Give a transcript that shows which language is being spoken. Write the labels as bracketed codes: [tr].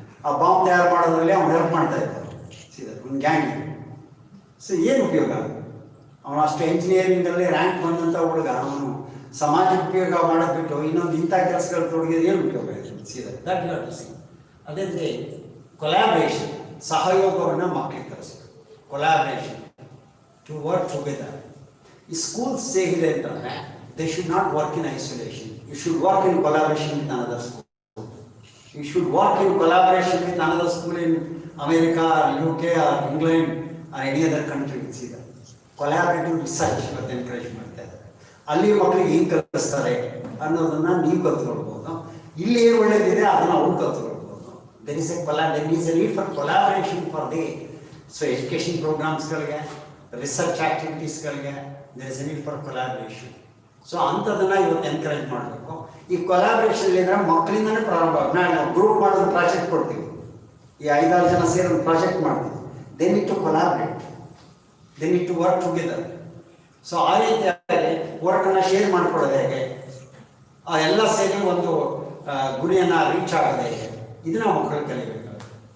[kn] ಆ ಬಾಂಬ್ ತಯಾರು ಮಾಡೋದ್ರಲ್ಲಿ ಅವ್ನು ಹೆಲ್ಪ್ ಮಾಡ್ತಾ ಇದ್ದ ಸೀದಾ ಒಂದು ಗ್ಯಾಂಗ್. ಸೊ ಏನು ಉಪಯೋಗ? ಅವನು ಅಷ್ಟು ಎಂಜಿನಿಯರಿಂಗಲ್ಲಿ ರ್ಯಾಂಕ್ ಬಂದಂಥ ಹುಡುಗ ಅವನು ಸಮಾಜಕ್ಕೆ ಉಪಯೋಗ ಮಾಡೋದು ಬಿಟ್ಟು ಇನ್ನೊಂದು ಇಂಥ ಕೆಲಸಗಳು ತೊಡಗಿದ್ರೆ ಏನು ಉಪಯೋಗ ಇದೆ ಸೀದಾ [en] That you to see. [kn] ಅದೇ ರೀತಿ ಕೊಲ್ಯಾಬ್ರೇಷನ್, ಸಹಯೋಗವನ್ನು ಮಕ್ಕಳಿಗೆ ಕಲಿಸ್ಬೇಕು. [en] Collaboration, to work together. [kn] ಈ ಸ್ಕೂಲ್ಸ್ ಹೇಗಿದೆ ಅಂತಂದರೆ [en] they should not work in isolation. You should work in collaboration with another school. You should work in collaboration with another school in America or UK or England or any other country. See that collaborative research [kn] ಇವತ್ತು encourage ಮಾಡ್ತಾ ಇದ್ದಾರೆ. ಅಲ್ಲಿ ಮಕ್ಕಳಿಗೆ ಏನು ಕಲಿಸ್ತಾರೆ ಅನ್ನೋದನ್ನು ನೀವು ಕಲ್ತ್ಕೊಳ್ಬೋದು. ಇಲ್ಲಿ ಏನು ಒಳ್ಳೇದಿದೆ ಅದನ್ನು ಅವ್ರು ಕಲ್ತ್ಕೊಳ್ಬೋದು. [en] there is a need for collaboration for the education programs-ಗಳಿಗೆ, research ಆಕ್ಟಿವಿಟೀಸ್ಗಳಿಗೆ there is a need for collaboration. [kn] So ಅಂಥದ್ದನ್ನು ಇವತ್ತು ಎನ್ಕರೇಜ್ ಮಾಡಬೇಕು. ಈ ಕೊಲಾಬ್ರೇಷನ್ ಇದ್ದರೆ ಮಕ್ಕಳಿಂದನೇ ಪ್ರಾರಂಭ. ನಾವು ಗ್ರೂಪ್ ಮಾಡೋದು ಪ್ರಾಜೆಕ್ಟ್ ಕೊಡ್ತೀವಿ, ಈ 5-6 ಜನ ಸೇರಿ ಒಂದು ಪ್ರಾಜೆಕ್ಟ್ ಮಾಡ್ತೀವಿ. [en] They need to collaborate, they need to work together. [kn] So ಆ ರೀತಿಯಾಗಿ ವರ್ಕನ್ನು ಶೇರ್ ಮಾಡ್ಕೊಳ್ಳೋದು ಹೇಗೆ, ಆ ಎಲ್ಲ ಸೇರಿ ಒಂದು ಗುರಿಯನ್ನು ರೀಚ್ ಆಗೋದು ಹೇಗೆ, ಇದನ್ನ ಮಕ್ಕಳು ಕಲಿಬೇಕಾಗುತ್ತೆ.